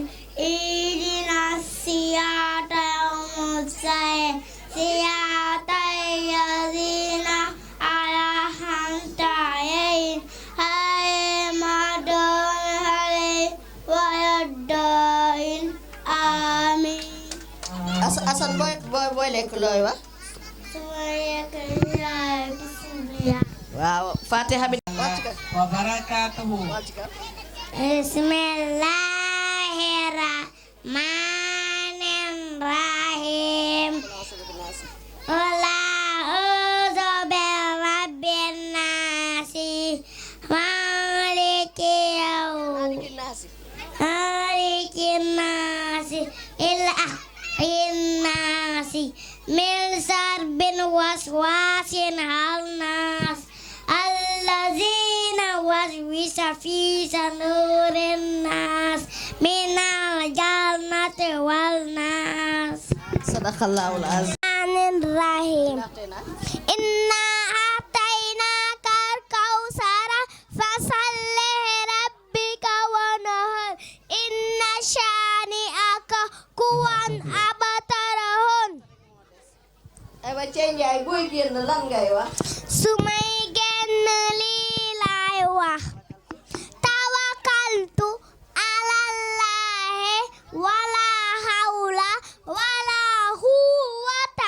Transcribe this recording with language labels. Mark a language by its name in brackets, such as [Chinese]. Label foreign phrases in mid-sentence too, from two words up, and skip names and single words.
[Arabic] اهدنا الصراط المستقيم. صراط الذين أنعمت عليهم غير المغضوب عليهم ولا الضالين. Amin. [Wolof] Asan boy lekk looy wax. [Arabic] Bismillah. [Wolof] Waaw Fatiha bi. [Arabic] وبركاته. Bismillahirrahmanirrahim. قل أعوذ برب الناس ملك الناس إله الناس من شر الوسواس الخناس الذين يوسوس في صدور الناس من الجنة والناس. صدق الله العظيم. Rahim. إنا أعطيناك الكوثر فصل ربك وانحر. إن شانئك هو الأبتر. [Wolof] Aywa Cey Njaay booy génn lan ngay wax. Su may génn lii laay wax. [Arabic] توكلت على الله ولا حول ولا قوة.